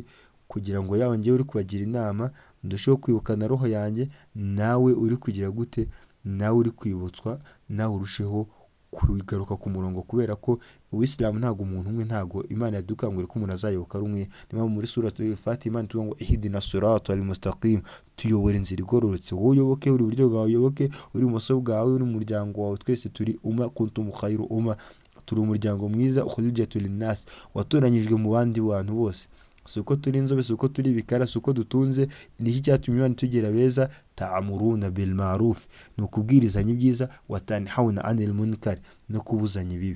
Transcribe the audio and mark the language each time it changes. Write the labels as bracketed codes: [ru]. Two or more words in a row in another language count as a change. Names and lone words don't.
[rw] Kugira ngo yawe ngewe uri kubagira inama ndusheho kwibukana roho yanjye, nawe uri kugira gute, nawe uri kwibutswa, nawe urusheho kugaruka ku murongo, kubera ko Uwisilamu ntago umuntu umwe, ntago Imana yadukangurira ko umuntu azayoboka ari umwe. Niba muri suratul Fatiha tuvuga ngo [ar] اهدنا الصراط المستقيم, [rw] tuyobora inzira igororotse. Wowe uyoboke, uri buryo bwawe uyoboke, uri ibumoso bwawe, uri umuryango wawe, twese turi [ar] كنتم خير أمة, [rw] turi umuryango mwiza [ar] أخرجت للناس, [rw] watoranyijwe mu bandi bantu bose. Suko turi inzobe, suko turi bikara, suko dutunze. Niki cyatumye Imana tugira beza? [ar] تأمرون بالمعروف, [rw] no kubwirizanya ibyiza, [ar] وتنهون عن المنكر, [rw] no kubuzanya ibibi.